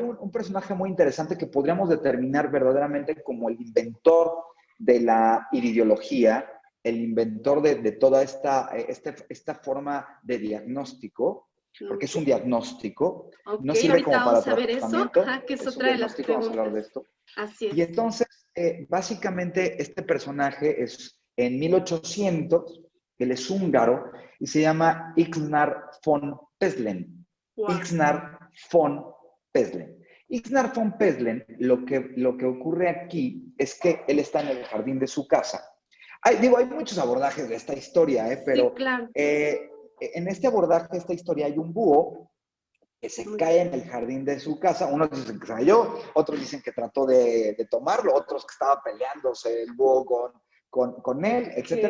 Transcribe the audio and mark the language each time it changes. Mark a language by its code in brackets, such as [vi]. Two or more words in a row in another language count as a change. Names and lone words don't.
[es] un personaje muy interesante que podríamos determinar verdaderamente como el inventor de la iridiología, el inventor de toda esta forma de diagnóstico, porque es un Ok, diagnóstico, ok, no sirve ahorita como para vamos a ver eso, tratamiento, ajá, que es es un otra de las diagnóstico, vamos a hablar de preguntas. esto. Así Y es. entonces, básicamente este personaje es en 1800, él es húngaro y se llama Ixnar von Peslen. Wow. Ixnar von Peslen. Ixnar von Peslen, lo que ocurre aquí es que él está en el jardín de su casa. Hay muchos abordajes de esta historia, pero Sí, claro. en este abordaje, esta historia, hay un búho que se cae en el jardín de su casa. Unos dicen que se cayó, otros dicen que trató de tomarlo, otros que estaba peleándose el búho con él, etc.